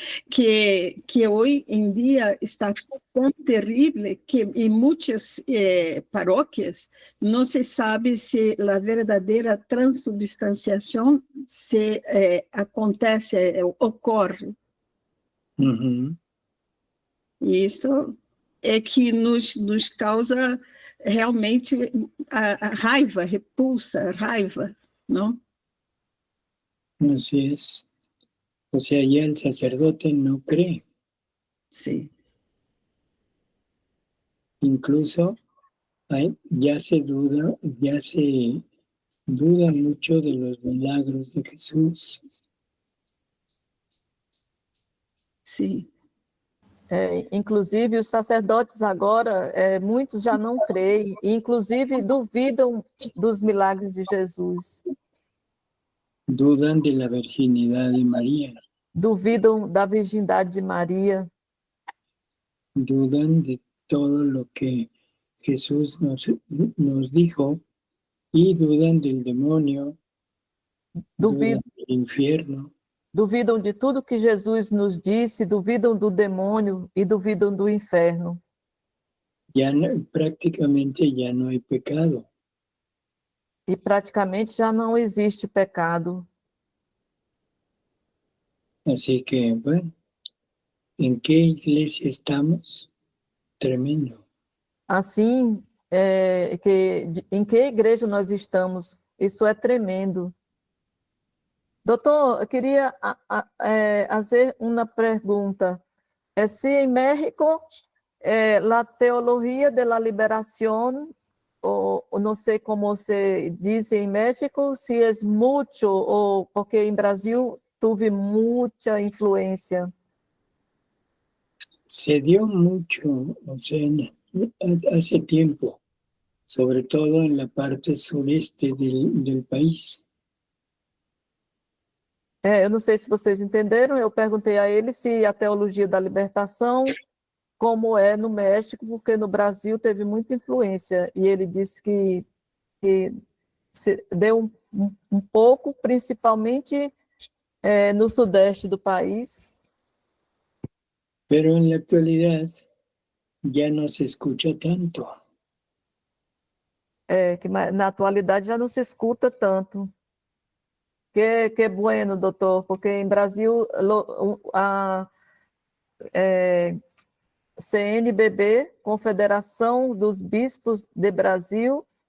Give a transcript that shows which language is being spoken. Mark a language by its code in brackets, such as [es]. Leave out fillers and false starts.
[es] Que hoy en día está tan terrible que en muchas parroquias no se sabe si la verdadera transubstanciación acontece, ocurre. Ujú. [pt] E isso é que nos causa realmente a raiva, repulsa, raiva, não? [es] Así es. O sea, ya el sacerdote no cree. [pt] Sim. [es] Incluso ya se duda mucho de los milagros de Jesús. [pt] Sim. Inclusive, os sacerdotes agora, muitos já não creem, e inclusive duvidam dos milagres de Jesus. [es] Dudan de la virginidad de María. [pt] Duvidam da virgindade de Maria. [es] Dudan de todo lo que Jesús nos dijo y dudan del demonio, dudan del infierno. [pt] Duvidam de tudo que Jesus nos disse, duvidam do demônio e duvidam do inferno. [es] Prácticamente ya no hay pecado. [pt] E praticamente já não existe pecado. [es] Así que, bueno, ¿en qué iglesia estamos? Tremendo. [pt] Assim, em que igreja nós estamos? Isso é tremendo. Doutor, eu queria fazer uma pergunta. Se em México, a teologia da liberação, ou não sei como se diz em México, se é muito, ou porque em Brasil tive muita influência. [es] Se dio mucho, o sea, hace tiempo, sobre todo en la parte sureste del país. [pt] Eu não sei se vocês entenderam, eu perguntei a ele se a teologia da libertação, como é no México, porque no Brasil teve muita influência, e ele disse que se deu um pouco, principalmente no sudeste do país. [es] Pero en la actualidad ya no se escucha tanto. [pt] Que na atualidade já não se escuta tanto. [es] Que bueno, [pt] doutor, porque em Brasil a CNBB, Confederação dos Bispos de Brasil,